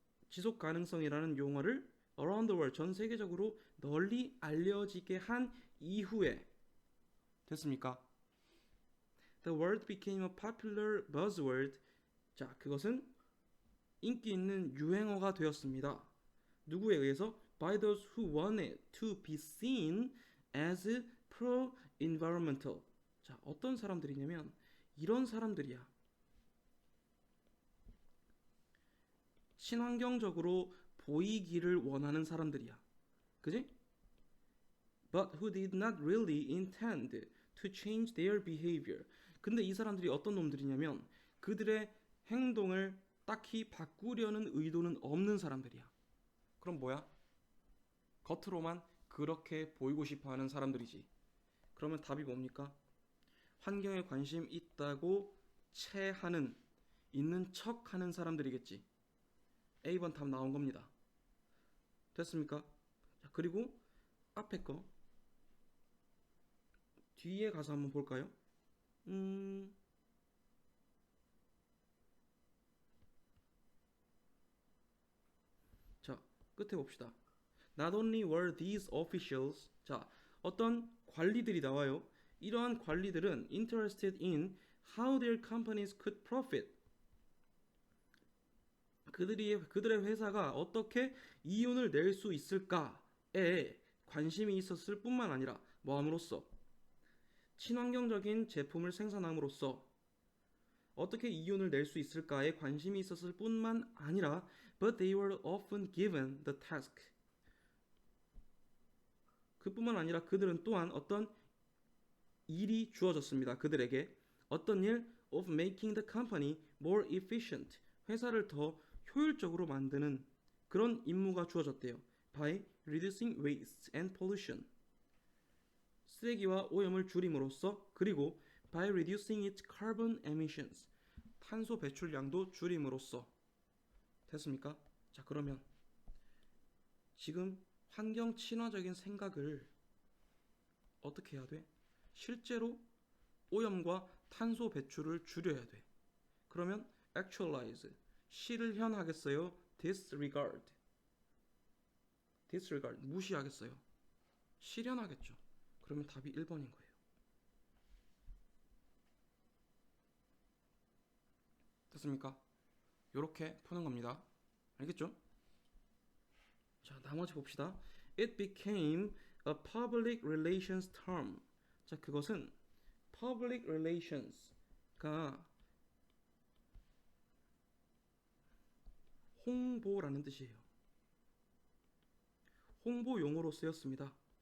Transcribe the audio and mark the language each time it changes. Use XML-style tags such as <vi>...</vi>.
<ko>지속 가능성이라는 용어를</ko> <en>around the world,</en> <ko>전 세계적으로 널리 알려지게 한 이후에 됐습니까?</ko> <en>The word became a popular buzzword.</en> <ko>자, 그것은 인기 있는 유행어가 되었습니다. 누구에 의해서?</ko> <en>By those who wanted to be seen as pro-environmental.</en> <ko>자, 어떤 사람들이냐면 이런 사람들이야. 친환경적으로 보이기를 원하는 사람들이야. 그지?</ko> <en>But who did not really intend to change their behavior.</en> <ko>근데 이 사람들이 어떤 놈들이냐면 그들의 행동을 딱히 바꾸려는 의도는 없는 사람들이야. 그럼 뭐야? 겉으로만 그렇게 보이고 싶어하는 사람들이지. 그러면 답이 뭡니까? 환경에 관심 있다고 체하는, 있는 척하는 사람들이겠지. A번 답 나온 겁니다. 됐습니까? 자, 그리고 앞에 거 뒤에 가서 한번 볼까요? 자, 끝에 봅시다.</ko> <en>Not only were these officials,</en> <ko>자, 어떤 관리들이 나와요. 이러한 관리들은</ko> <en>interested in how their companies could profit.</en> <ko>그들의 회사가 어떻게 이윤을 낼 수 있을까에 관심이 있었을 뿐만 아니라 뭐함으로써? 친환경적인 제품을 생산함으로써 어떻게 이윤을 낼 수 있을까에 관심이 있었을 뿐만 아니라</ko> <en>but they were often given the task.</en> <ko>그뿐만 아니라 그들은 또한 어떤 일이 주어졌습니다. 그들에게 어떤 일?</ko> <en>of making the company more efficient.</en> <ko>회사를 더 효율적으로 만드는 그런 임무가 주어졌대요.</ko> <en>by reducing waste and pollution.</en> <ko>쓰레기와 오염을 줄임으로써 그리고</ko> <en>by reducing its carbon emissions.</en> <ko>탄소 배출량도 줄임으로써. 됐습니까? 자, 그러면 지금 환경 친화적인 생각을 어떻게 해야 돼? 실제로 오염과 탄소 배출을 줄여야 돼. 그러면 actualize, 실현하겠어요? disregard, 무시하겠어요? 실현하겠죠. 그러면 답이 1번인 거예요. 됐습니까? 요렇게 푸는 겁니다. 알겠죠? 자, 나머지 봅시다.</ko> <en>It became a public relations term.</en> <ko>자, 그것은 public relations가 홍보라는 뜻이에요. 홍보 용어로 쓰였습니다.</ko>